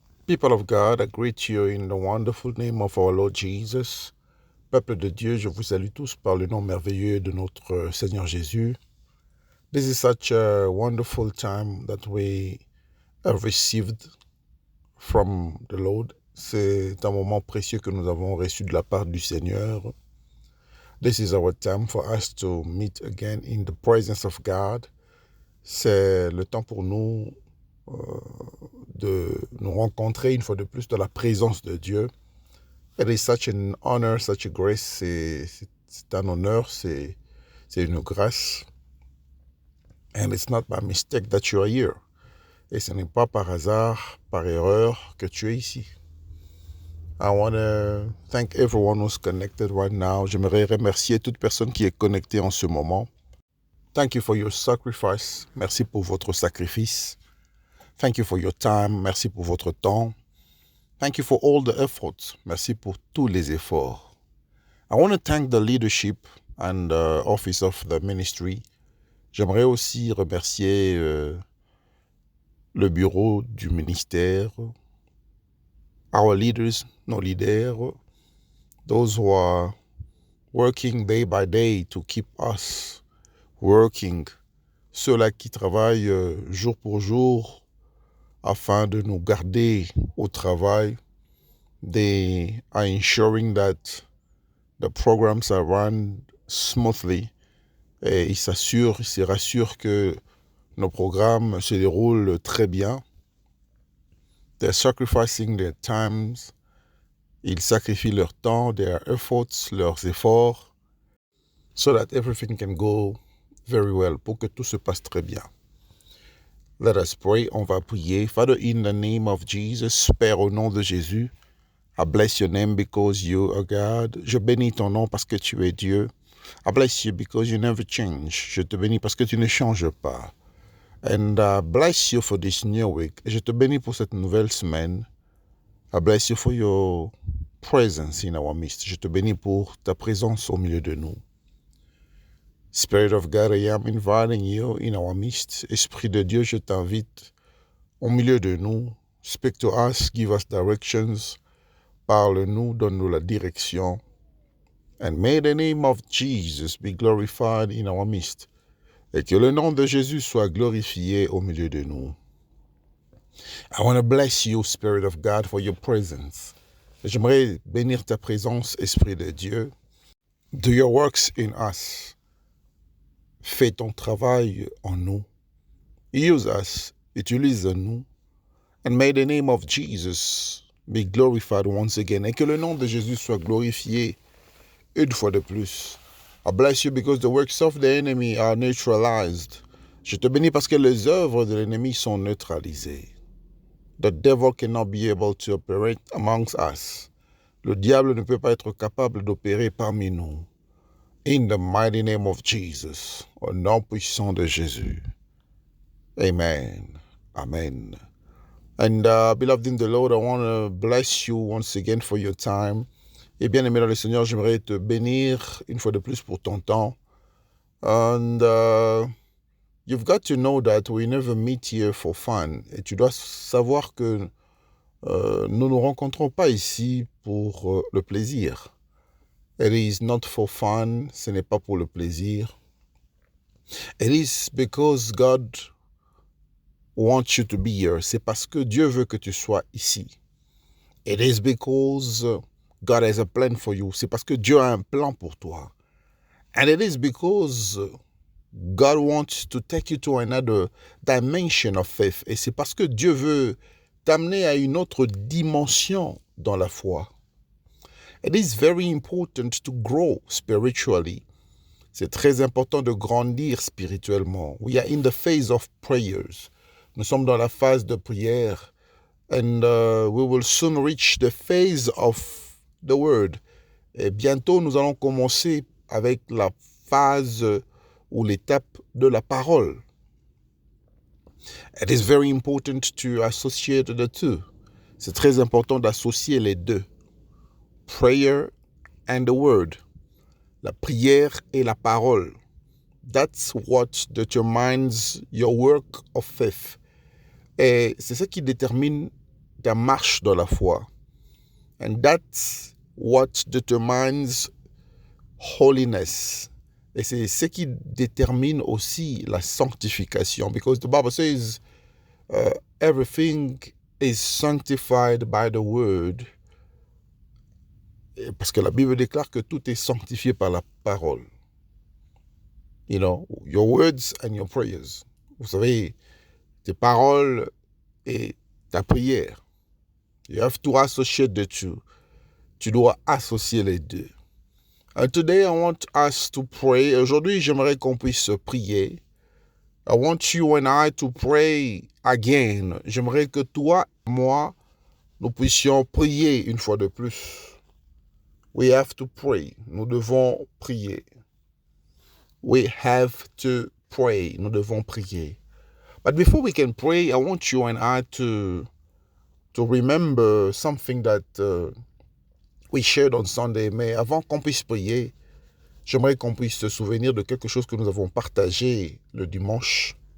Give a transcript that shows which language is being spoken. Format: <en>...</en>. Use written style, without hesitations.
<en>People of God, I greet you in the wonderful name of our Lord Jesus.</en> <fr>Peuple de Dieu, je vous salue tous par le nom merveilleux de notre Seigneur Jésus.</fr> <en>This is such a wonderful time that we have received from the Lord.</en> <fr>C'est un moment précieux que nous avons reçu de la part du Seigneur.</fr> <en>This is our time for us to meet again in the presence of God.</en> <fr>C'est le temps pour nous de nous rencontrer une fois de plus dans la présence de Dieu.</fr> <en>It is such an honor, such a grace.</en> <fr>C'est un honneur, c'est une grâce.</fr> <en>And it's not by mistake that you are here.</en> <fr>Et ce n'est pas par hasard, par erreur que tu es ici.</fr> <en>I want to thank everyone who's connected right now.</en> <fr>J'aimerais remercier toute personne qui est connectée en ce moment.</fr> <en>Thank you for your sacrifice.</en> <fr>Merci pour votre sacrifice.</fr> <en>Thank you for your time.</en> <fr>Merci pour votre temps.</fr> <en>Thank you for all the efforts.</en> <fr>Merci pour tous les efforts.</fr> <en>I want to thank the leadership and the office of the ministry.</en> <fr>J'aimerais aussi remercier le bureau du ministère,</fr> <en>our leaders,</en> <fr>nos leaders,</fr> <en>those who are working day by day to keep us working,</en> <fr>ceux-là qui travaillent jour pour jour afin de nous garder au travail.</fr> <en>They are ensuring that the programs are run smoothly.</en> <fr>Et ils se rassurent que nos programmes se déroulent très bien.</fr> <en>They're sacrificing their times.</en> <fr>Ils sacrifient leur temps,</fr> <en>their efforts,</en> <fr>leurs efforts,</fr> <en>so that everything can go very well,</en> <fr>pour que tout se passe très bien.</fr> <en>Let us pray.</en> <fr>On va prier.</fr> <en>Father, in the name of Jesus,</en> <fr>Père, au nom de Jésus,</fr> <en>I bless your name because you are God.</en> <fr>Je bénis ton nom parce que tu es Dieu.</fr> <en>I bless you because you never change.</en> <fr>Je te bénis parce que tu ne changes pas.</fr> <en>And I bless you for this new week.</en> <fr>Je te bénis pour cette nouvelle semaine.</fr> <en>I bless you for your presence in our midst.</en> <fr>Je te bénis pour ta présence au milieu de nous.</fr> <en>Spirit of God, I am inviting you in our midst.</en> <fr>Esprit de Dieu, je t'invite au milieu de nous.</fr> <en>Speak to us, give us directions.</en> <fr>Parle-nous, donne-nous la direction.</fr> <en>And may the name of Jesus be glorified in our midst.</en> <fr>Et que le nom de Jésus soit glorifié au milieu de nous.</fr> <en>I want to bless you, Spirit of God, for your presence.</en> <fr>J'aimerais bénir ta présence, Esprit de Dieu.</fr> <en>Do your works in us.</en> <fr>Fais ton travail en nous.</fr> <en>Use us.</en> <fr>Utilise-nous.</fr> <en>And may the name of Jesus be glorified once again.</en> <fr>Et que le nom de Jésus soit glorifié une fois de plus.</fr> <en>I bless you because the works of the enemy are neutralized.</en> <fr>Je te bénis parce que les œuvres de l'ennemi sont neutralisées.</fr> <en>The devil cannot be able to operate amongst us.</en> <fr>Le diable ne peut pas être capable d'opérer parmi nous.</fr> <en>In the mighty name of Jesus,</en> <fr>au nom puissant de Jésus.</fr> <en>Amen. Amen. And beloved in the Lord, I want to bless you once again for your time.</en> <fr>Et bien aimé dans le Seigneur, j'aimerais te bénir une fois de plus pour ton temps.</fr> <en>And you've got to know that we never meet here for fun.</en> <fr>Et tu dois savoir que nous ne rencontrons pas ici pour le plaisir.</fr> <en>It is not for fun.</en> <fr>Ce n'est pas pour le plaisir.</fr> <en>It is because God wants you to be here.</en> <fr>C'est parce que Dieu veut que tu sois ici.</fr> <en>It is because God has a plan for you.</en> <fr>C'est parce que Dieu a un plan pour toi.</fr> <en>And it is because God wants to take you to another dimension of faith.</en> <fr>Et c'est parce que Dieu veut t'amener à une autre dimension dans la foi.</fr> <en>It is very important to grow spiritually.</en> <fr>C'est très important de grandir spirituellement.</fr> <en>We are in the phase of prayers.</en> <fr>Nous sommes dans la phase de prière.</fr> <en>And we will soon reach the phase of the word.</en> <fr>Et bientôt, nous allons commencer avec la phase ou l'étape de la parole.</fr> <en>It is very important to associate the two.</en> <fr>C'est très important d'associer les deux.</fr> <en>Prayer and the word.</en> <fr>La prière et la parole.</fr> <en>That's what determines your work of faith.</en> <fr>Et c'est ça qui détermine ta marche dans la foi.</fr> <en>And that's what determines holiness.</en> <fr>Et c'est ce qui détermine aussi la sanctification.</fr> <en>Because the Bible says everything is sanctified by the word.</en> <fr>Parce que la Bible déclare que tout est sanctifié par la parole.</fr> <en>You know, your words and your prayers.</en> <fr>Vous savez, tes paroles et ta prière.</fr> <en>You have to associate the two.</en> <fr>Tu dois associer les deux.</fr> <en>And today I want us to pray.</en> <fr>Aujourd'hui, j'aimerais qu'on puisse prier.</fr> <en>I want you and I to pray again.</en> <fr>J'aimerais que toi, moi, nous puissions prier une fois de plus.</fr> <en>We have to pray.</en> <fr>Nous devons prier.</fr> <en>We have to pray. Nous devons prier. But before we can pray, I want you and I to remember something that we shared on Sunday.</en> <fr>Mais avant qu'on puisse prier, j'aimerais qu'on puisse se souvenir de quelque chose que nous avons partagé le dimanche.</fr>